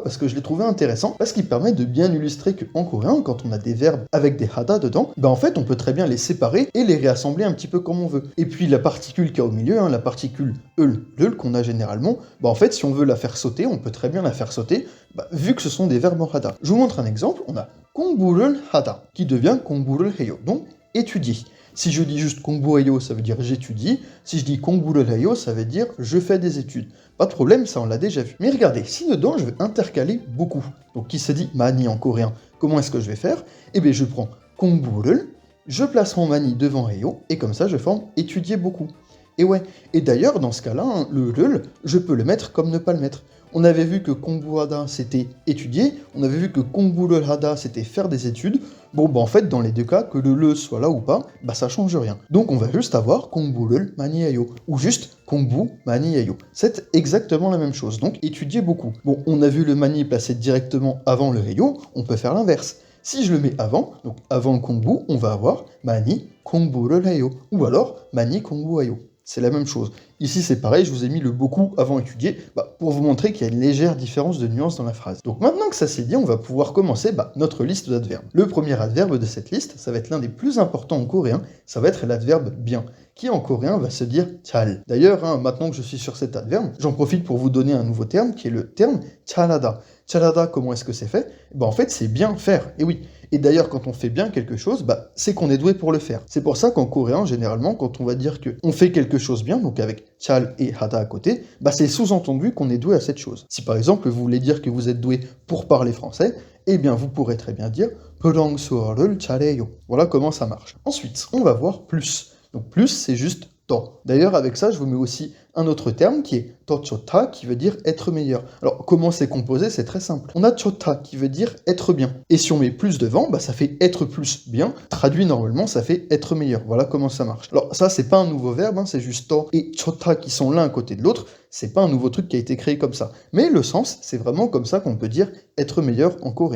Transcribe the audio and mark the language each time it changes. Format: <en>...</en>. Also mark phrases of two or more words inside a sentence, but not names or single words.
<fr>Parce que je l'ai trouvé intéressant, parce qu'il permet de bien illustrer qu'en coréen, quand on a des verbes avec des hada dedans, en fait, on peut très bien les séparer et les réassembler un petit peu comme on veut. Et puis la particule qu'il y a au milieu, la particule eul qu'on a généralement, en fait, si on veut la faire sauter, on peut très bien la faire sauter, vu que ce sont des verbes en hada. Je vous montre un exemple, on a</fr> <ko>공부를 하다,</ko> <fr>qui devient</fr> <ko>공부를 해요,</ko> <fr>donc étudier. Si je dis juste 공부해요, ça veut dire j'étudie. Si je dis</fr> <ko>공부를 해요,</ko> <fr>ça veut dire je fais des études. Pas de problème, ça on l'a déjà vu. Mais regardez, si dedans je veux intercaler beaucoup, donc qui se dit 많이 en coréen, comment est-ce que je vais faire? Eh bien je prends 공부를, je place mon mani devant 해요, et comme ça je forme étudier beaucoup. Et ouais, et d'ailleurs dans ce cas-là, le 를, je peux le mettre comme ne pas le mettre. On avait vu que 공부하다 c'était étudier, on avait vu que</fr> <ko>공부를 하다</ko> <fr>c'était faire des études. En fait, dans les deux cas, que le soit là ou pas, ça change rien. Donc on va juste avoir</fr> <ko>공부를 많이 해요,</ko> <fr>ou juste</fr> <ko>공부 많이 해요.</ko> <fr>C'est exactement la même chose, donc étudier beaucoup. Bon, on a vu le mani placé directement avant le 해요, on peut faire l'inverse. Si je le mets avant, donc avant le 공부, on va avoir</fr> <ko>많이 공부를 해요,</ko> <fr>ou alors</fr> <ko>많이 공부해요.</ko> <fr>C'est la même chose. Ici, c'est pareil, je vous ai mis le beaucoup avant étudier pour vous montrer qu'il y a une légère différence de nuance dans la phrase. Donc maintenant que ça c'est dit, on va pouvoir commencer notre liste d'adverbes. Le premier adverbe de cette liste, ça va être l'un des plus importants en coréen, ça va être l'adverbe bien, qui en coréen va se dire 잘. D'ailleurs, maintenant que je suis sur cet adverbe, j'en profite pour vous donner un nouveau terme, qui est le terme 잘하다. 잘하다, comment est-ce que c'est fait? En fait, c'est bien faire, et oui. Et d'ailleurs, quand on fait bien quelque chose, c'est qu'on est doué pour le faire. C'est pour ça qu'en coréen, généralement, quand on va dire qu'on fait quelque chose bien, donc avec 잘 et hada à côté, c'est sous-entendu qu'on est doué à cette chose. Si par exemple, vous voulez dire que vous êtes doué pour parler français, eh bien vous pourrez très bien dire</fr> <ko>프랑스어를 잘해요.</ko> <fr>Voilà comment ça marche. Ensuite, on va voir plus. Donc plus, c'est juste 더. D'ailleurs, avec ça, je vous mets aussi un autre terme qui est</fr> <ko>더 좋다,</ko> <fr>qui veut dire être meilleur. Alors, comment c'est composé? C'est très simple. On a 좋다, qui veut dire être bien. Et si on met plus devant, ça fait être plus bien. Traduit normalement, ça fait être meilleur. Voilà comment ça marche. Alors, ça, c'est pas un nouveau verbe, c'est juste 더 et 좋다 qui sont l'un à côté de l'autre. C'est pas un nouveau truc qui a été créé comme ça. Mais le sens, c'est vraiment comme ça qu'on peut dire être meilleur en coréen.</fr>